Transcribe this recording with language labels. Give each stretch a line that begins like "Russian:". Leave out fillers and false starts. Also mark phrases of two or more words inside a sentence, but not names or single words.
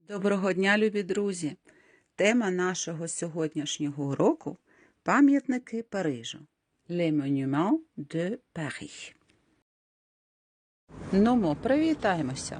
Ukrainian: Доброго дня, любі друзі! Тема нашого сьогоднішнього уроку – пам'ятники Парижу.
French: Les monuments de Paris.
Ukrainian: Ну, ми привітаємося.